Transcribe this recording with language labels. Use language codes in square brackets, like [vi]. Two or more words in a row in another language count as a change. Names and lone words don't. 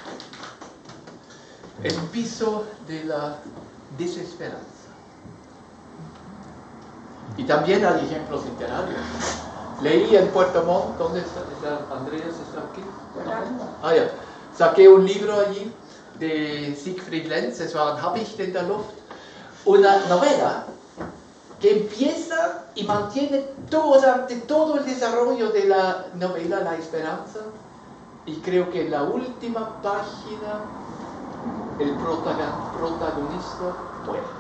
[es] El piso de la desesperanza. Y también hay ejemplos literarios. Leí en Puerto Montt, ¿dónde está Andreas? ¿Está aquí? Ah, ya. Saqué un libro allí de Siegfried Lenz, es war ein Habicht in der Luft. Una novela que empieza y mantiene todo el desarrollo de la novela La Esperanza. Y creo que en la última página el protagonista muere.